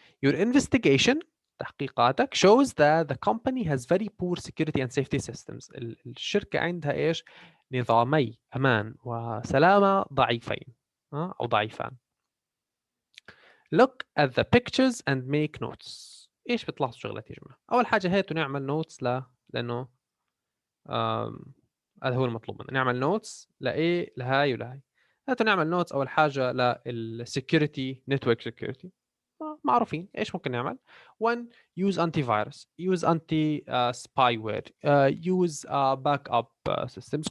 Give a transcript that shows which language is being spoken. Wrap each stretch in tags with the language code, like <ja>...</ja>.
<en>Your investigation</en> <ar>تحقيقاتك</ar> <en>shows that the company has very poor security and safety systems.</en> <ar>الشركة عندها إيش؟ نظامي أمان وسلامة ضعيفين أو ضعيفان.</ar> <en>Look at the pictures and make notes.</en> <ar>إيش بتلاحظوا شغلات يا جماعة؟ أول حاجة هي نعمل نوتس لأنه هذا هو المطلوب منا، نعمل نوتس لإيه؟ لهاي ولهاي. هاتوا نعمل نوتس أول حاجة للسكيورتي نتورك سكيورتي معروفين. إيش ممكن نعمل؟</ar> <en>1 use antivirus, use anti spyware, use backup systems.</en>